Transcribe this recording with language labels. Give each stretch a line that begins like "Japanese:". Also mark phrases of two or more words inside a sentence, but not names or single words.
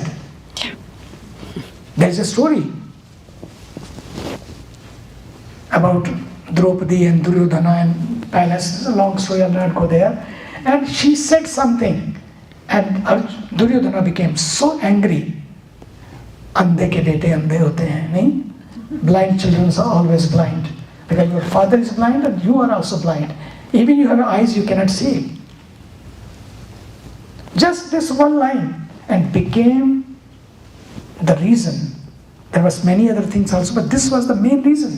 English: There is a story about Draupadi and Duryodhana and palace. It's a long story, I'll not go there. And she said something. And Duryodhana became so angry.
Hindi: Andhe ke bete andhe hote hain, nahi?
English: Blind children are always blind. Because your father is blind and you are also blind. Even you have eyes, you cannot see. Just this one line and became the reason. There was many other things also, but this was the main reason.